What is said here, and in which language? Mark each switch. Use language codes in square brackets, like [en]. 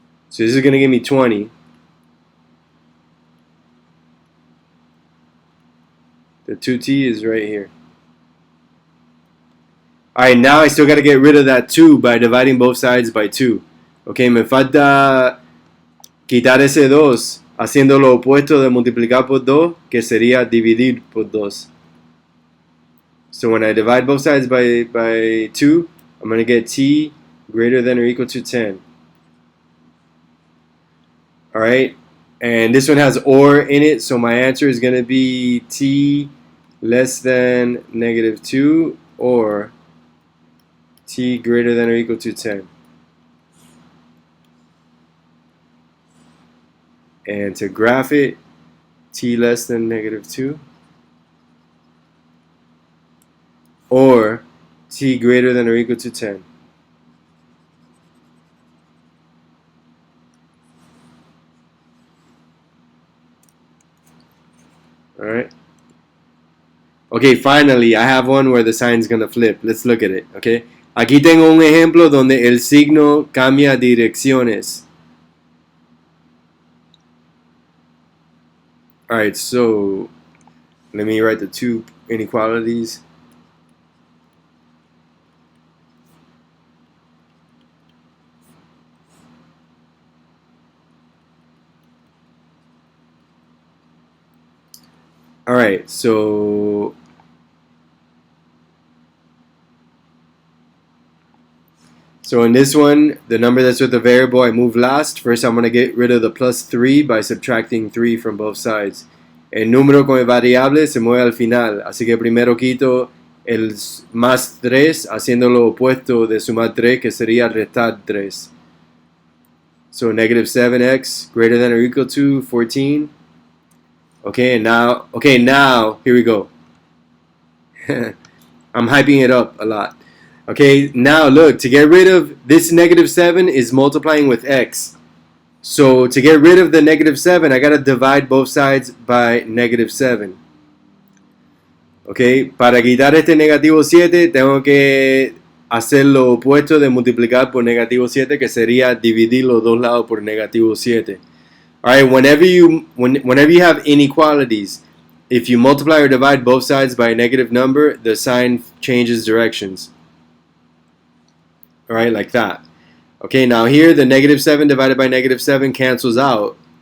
[en] So this is going to give me 20. The 2t is right here. Alright, now I still got to get rid of that 2 by dividing both sides by 2. [es] Okay, me falta quitar ese 2 haciendo lo opuesto de multiplicar por 2, que sería dividir por 2. [en] So when I divide both sides by 2, I'm going to get t greater than or equal to 10. Alright, and this one has or in it, so my answer is going to be t less than negative 2 or t greater than or equal to 10. And to graph it, t less than negative 2 or t greater than or equal to 10. Alright. Okay, finally, I have one where the sign's gonna flip. Let's look at it, okay? [es] Aquí tengo un ejemplo donde el signo cambia direcciones. [en] Alright, so let me write the 2 inequalities. Alright, so in this one, the number that's with the variable, I move last. First, I'm going to get rid of the plus 3 by subtracting 3 from both sides. [es] El número con el variable se mueve al final, así que primero quito el más 3, haciendo lo opuesto de sumar 3, que sería restar 3. [en] So negative 7x greater than or equal to 14. Okay, now here we go. I'm hyping it up a lot. Okay, now look, to get rid of this negative 7 is multiplying with x. So to get rid of the negative 7, I got to divide both sides by negative 7. [es] Okay, para quitar este negativo 7, tengo que hacer lo opuesto de multiplicar por negativo 7, que sería dividir los dos lados por negativo 7. [en] Alright, whenever you have inequalities, if you multiply or divide both sides by a negative number, the sign changes directions. Alright, like that. Okay, now here the negative 7 divided by negative 7 cancels out.